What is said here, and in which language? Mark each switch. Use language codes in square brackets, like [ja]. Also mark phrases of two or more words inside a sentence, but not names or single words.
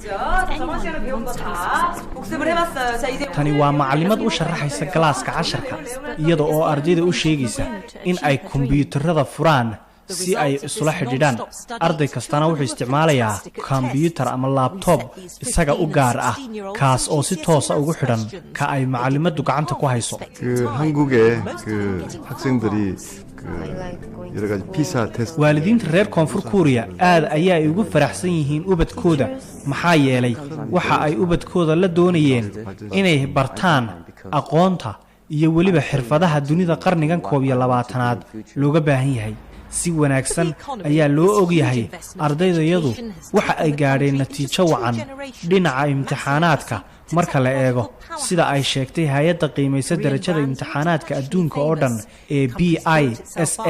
[so] tani waa macallimad u sharaxaysa galaaska 10 iyada oo ardayda u sheegaysa in ay kombiyuutarada furaan si ay isula xidhiidhaan. arday kastana wuxuu isticmaalayaa kombiyuutar ama laptop isaga u gaar ah kaas oo si toos ah ugu xidhan ka ay macallimadu gacanta ku hayso. [ko] 한국의 학생들이 여러 가지 피사 테스트 [so] waalidiinta reer Koonfur Korea aad ayaa ay ugu faraxsan yihiin ubadkooda maxaa yeelay waxa ay ubadkooda la doonayeen inay bartaan aqoonta iyo waliba xirfadaha dunida qarnigan 12aad looga baahan yahay. si wanaagsan ayaa loo og yahay ardaydayadu waxa ay gaadheen natiijo wacan dhinaca imtixaanaadka marka la eego sida ay sheegtay hay'adda qiimaysa darajada imtixaanaadka adduunka oo dhan ee PISA.